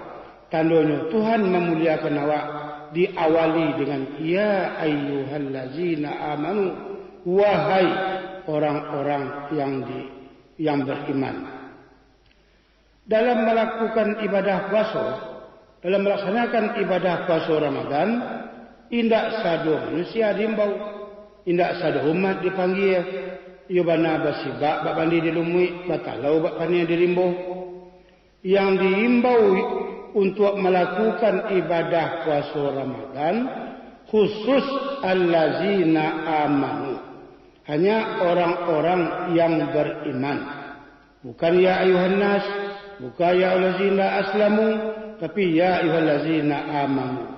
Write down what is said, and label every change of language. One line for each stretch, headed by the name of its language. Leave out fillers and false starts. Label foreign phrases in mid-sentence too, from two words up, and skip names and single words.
Indonesian: Tandanya Tuhan memuliakan awak diawali dengan
Arabic: يا أيها الذين آمنوا,
Indonesian: wahai orang-orang yang beriman. Dalam melakukan ibadah puasa, dalam melaksanakan ibadah puasa Ramadan,
Minangkabau: indak sado manusia diimbau, indak sado umat dipanggil, yo bana basibak bak bandi dilumui, batalau bak pani dirimbo.
Indonesian: Yang diimbau untuk melakukan ibadah puasa Ramadan khusus
Arabic: الذين آمنوا,
Indonesian: hanya orang-orang yang beriman. Bukan
Arabic: يا أيها الناس,
Indonesian: bukan
Arabic: يا الذين أسلموا,
Indonesian: tapi
Arabic: يا أيها الذين آمنوا.